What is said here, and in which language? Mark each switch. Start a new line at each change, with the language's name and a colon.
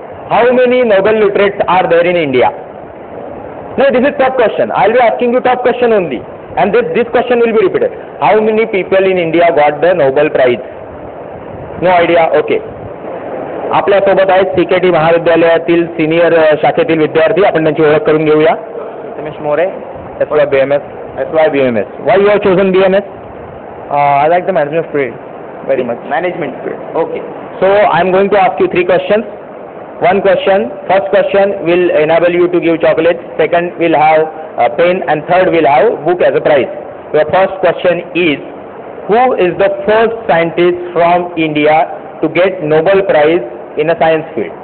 English: How many Nobel laureates are there in India? No, this is tough question. I will be asking you tough question only, and this question will be repeated. How many people in India got the Nobel Prize? No idea. Okay.
Marathi: आपल्या सोबत आहेत TKT महाविद्यालयातील senior शाखेतील विद्यार्थी. आपण त्यांची ओळख करून घेऊया. Ramesh More, SY BMS.
English: Why you have chosen BMS? I like the management field very much. Management field. Okay. So I am going to ask you 3 questions. One question. First question will enable you to give chocolates. Second will have a pen, and third will have book as a prize. Your first question is, who is the first scientist from India to get Nobel Prize in a science field?